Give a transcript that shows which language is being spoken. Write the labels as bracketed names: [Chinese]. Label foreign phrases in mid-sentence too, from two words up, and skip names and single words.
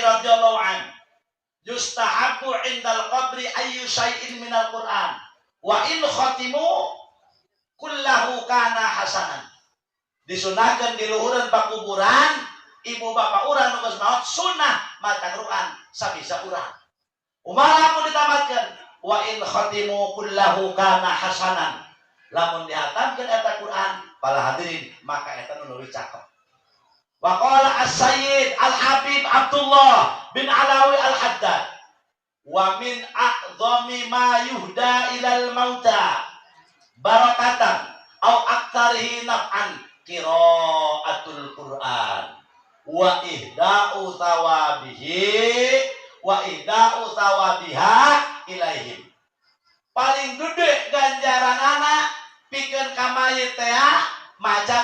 [Arabic] رضي الله عنه يستحب عند القبر أي شيء من القرآن وإن ختم كله كان حسنا [Sundanese] disunahkeun di luhureun pakuburan ibu bapak urang nu geus maot sunah maca Qur'an sabisa urang umaha lamun ditamatkeun [Arabic] وإن ختم كله كان حسنا [Sundanese] lamun dihatamkeun eta Qur'an para hadirin maka eta nu leuwih cakep. [Arabic] وقال السيد الحبيب عبد الله بن علوي الحداد ومن أعظم ما يهدى إلى الموتى بركة أو أكثره نفعا قراءة القرآن وإهداء ثوابها إليهم [Sundanese] paling gede ganjaran anak pikeun ka mayit teh maca